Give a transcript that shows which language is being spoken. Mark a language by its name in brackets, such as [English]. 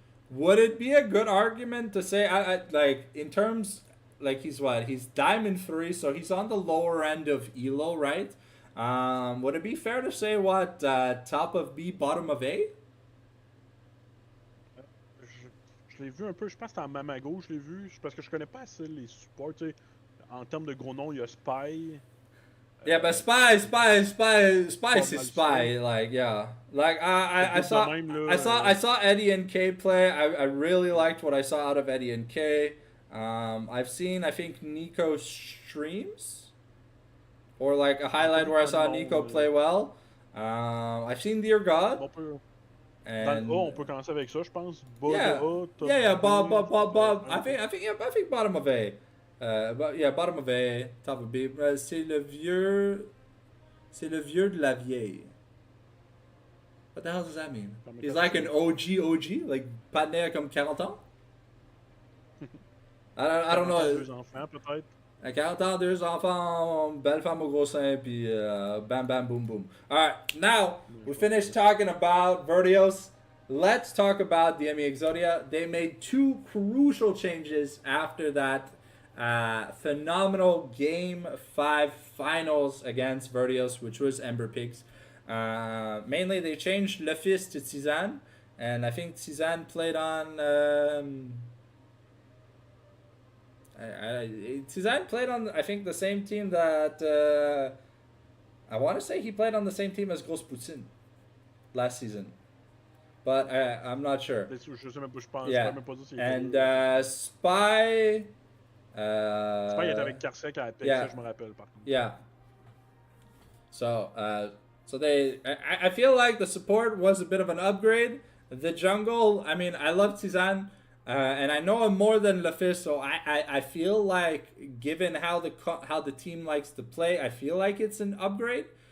[English] Would it be a good argument to say, like, in terms, like, he's what? He's Diamond 3, so he's on the lower end of Elo, right? Would it be fair to say, what, top of B, bottom of A? [French] Je l'ai vu un peu, je pense que c'était en Mamago, je l'ai vu, parce que je connais pas assez les supports, tu sais. En termes de gros noms, il y a Spy. [English] Yeah, but Spy, [French] c'est Spy, [English] like, yeah. Like, I saw Eddie and K play. I really liked what I saw out of Eddie and K. I've seen, I think, Nico streams, or like a highlight where I saw Nico play well. I've seen Dear God. [French] And on peut commencer avec ça, je pense. [English] Yeah, Bob. I think bottom of A. Bottom of A, top of B. [French] C'est le vieux de la vieille. [English] What the hell does that mean? He's like an OG, like Patnea [French] comme 40 ans? [English] I don't know. [French] 2 enfants, peut-être. 40 ans, 2 enfants, belle femme au gros sein, puis bam bam boom boom. [English] Alright, now we finished talking about Vertios. Let's talk about the Emi Exodia. They made 2 crucial changes after that phenomenal Game 5 finals against Vertios, which was Ember Pigs. Mainly, they changed Le Fils to Tizan, and I think Tizan played on... Tizan played on, I think, the same team that... I want to say he played on the same team as Gros Poutine last season. But I'm not sure. Yeah. And Spy... [French] Spy était avec Karsek à Apex, yeah. Ça je me rappelle par contre. [English] Yeah. So they... I feel like the support was a bit of an upgrade. The jungle, I mean, I love Tizan. And I know him more than LeFist, so I feel like, given how the team likes to play, I feel like it's an upgrade.